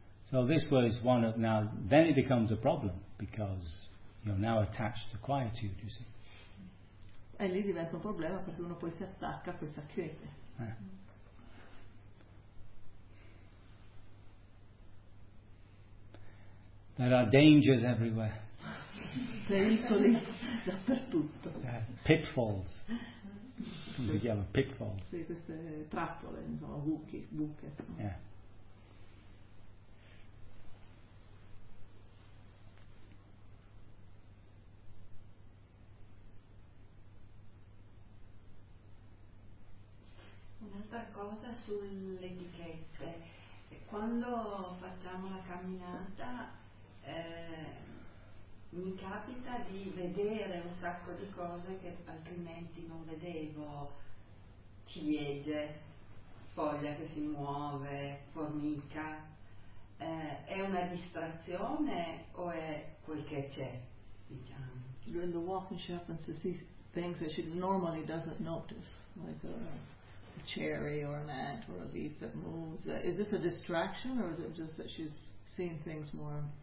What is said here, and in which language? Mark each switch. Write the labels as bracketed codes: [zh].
[en] So this was one of, now then it becomes a problem because you're now attached to quietude, you see. [it] E lì diventa un problema perché uno poi si attacca a questa quiete. [en] There are dangers everywhere. [it] Pericoli dappertutto. Pitfalls. Come si chiama? Pitfalls. Sì, queste trappole, insomma, buche. [en] No? Yeah. [it] Un'altra cosa sulle etichette. Quando facciamo la camminata, mi capita di vedere un sacco di cose che altrimenti non vedevo: ciliegie, foglia che si muove, formica. È una distrazione o è quel che c'è, diciamo? [en] During the walking, she happens to see things that she normally doesn't notice, like a cherry or an ant or a leaf that moves. Is this a distraction or is it just that she's seeing things more?